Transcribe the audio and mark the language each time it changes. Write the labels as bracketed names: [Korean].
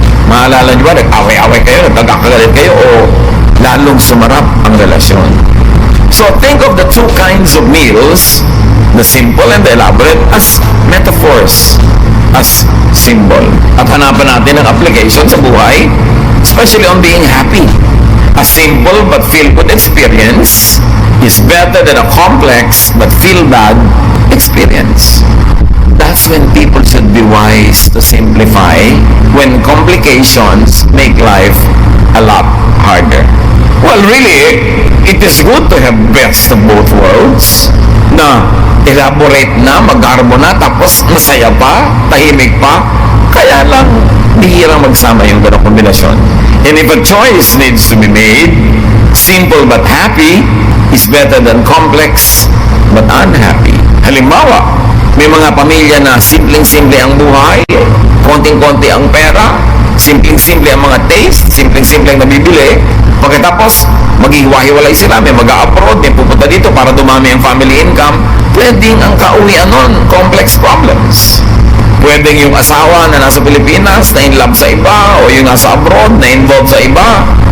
[Filipino] Maalala nyo ba, nag-away-away kayo, nagkakagalit kayo, o lalong sumarap ang relasyon? [English] So think of the two kinds of meals, the simple and the elaborate, as metaphors, as symbol. [Filipino] At hanapan natin ang application sa buhay, [English] especially on being happy. A simple but feel-good experience is better than a complex but feel-bad experience. That's when people should be wise to simplify when complications make life a lot harder. Well, really, it is good to have best of both worlds [Filipino] na elaborate na, mag-harbo na, tapos masaya pa, tahimik pa. Kaya lang, bihirang magsama yung ganong kombinasyon. [English] And if a choice needs to be made, simple but happy is better than complex but unhappy. [Filipino] Halimbawa, may mga pamilya na simpleng-simple ang buhay, konting-konti ang pera, simpleng-simple ang mga taste, simpleng-simple ang nabibili. Pagkatapos, maghiwa-hiwalay sila, may mag-a-abroad, may pupunta dito para dumami ang family income. Pwedeng ang kauwian nun, complex problems. Pwedeng yung asawa na nasa Pilipinas na in love sa iba, o yung nasa abroad na involved sa iba.